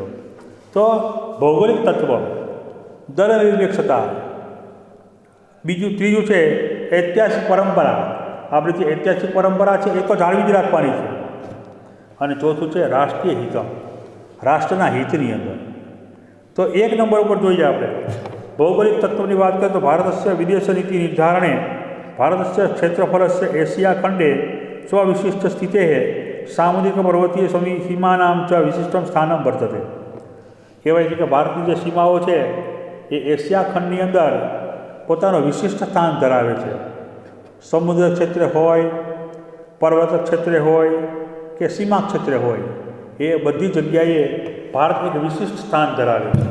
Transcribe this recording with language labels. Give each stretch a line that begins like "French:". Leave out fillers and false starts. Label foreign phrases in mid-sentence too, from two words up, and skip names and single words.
Gujarati: તો ભૌગોલિક તત્વ, દલનિરપેક્ષતા, બીજું ત્રીજું છે ઐતિહાસિક પરંપરા। આપણી જે ઐતિહાસિક પરંપરા છે એ તો જાળવી જ રાખવાની છે, અને ચોથું છે રાષ્ટ્રીય હિત, રાષ્ટ્રના હિતની અંદર। તો 1 નંબર ઉપર જોઈએ આપણે ભૌગોલિક તત્વની વાત કરીએ તો ભારતस्य વિદેશनीति
Sanskrit: निर्धारणे भारतस्य क्षेत्रफलस्य एशिया खंडे स्वविशिष्ट स्थितेः सामुद्रिकपर्वतीय सीमानां च विशिष्टं स्थानं वर्तते।
Gujarati: કહેવાય છે કે ભારતની જે સીમાઓ છે એ એશિયા ખંડની અંદર પોતાનું વિશિષ્ટ સ્થાન ધરાવે છે। સમુદ્ર ક્ષેત્ર હોય, પર્વત ક્ષેત્ર હોય કે સીમા ક્ષેત્ર હોય, એ બધી જગ્યાએ ભારત એક વિશિષ્ટ સ્થાન ધરાવે છે।